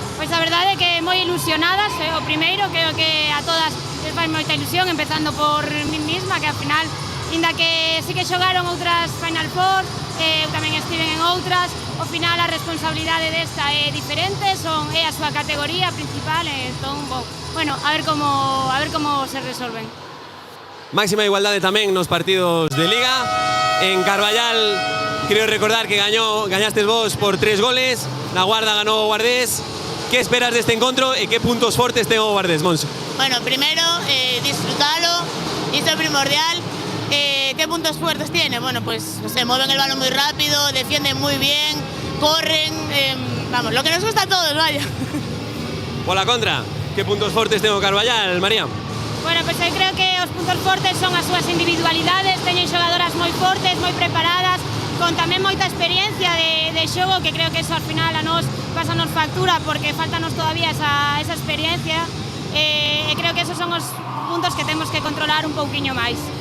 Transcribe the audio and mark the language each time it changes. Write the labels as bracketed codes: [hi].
[gl] Pois a verdade é que moi ilusionadas, o primeiro, creo que a todas les fai moita ilusión, empezando por min misma, que ao final, inda que sí que xogaron outras Final Four, eu tamén estiven en outras, ao final a responsabilidade desta é diferente, é a súa categoría principal, entón, bueno, a ver como se resolven. Máxima igualdade tamén nos partidos de Liga. En Carballal, creo recordar que gañastes vos por 3 goles, na Guarda ganou o Guardés. Que esperas deste encontro e que puntos fortes ten o Guardés, Monse? Bueno, primero, disfrutalo, isto é primordial. [es] ¿Qué puntos fuertes tiene? Bueno, pues se mueven el balón muy rápido, defienden muy bien, corren, vamos, lo que nos gusta a todos, vaya. [gl] Pola contra, que puntos fortes ten o Carballal, María? Bueno, pois eu creo que os puntos fortes son as súas individualidades, teñen xogadoras moi fortes, moi preparadas, con tamén moita experiencia de xogo, que creo que eso al final a nos pasanos factura, porque faltanos todavía esa experiencia, e creo que esos son os puntos que temos que controlar un pouquiño máis.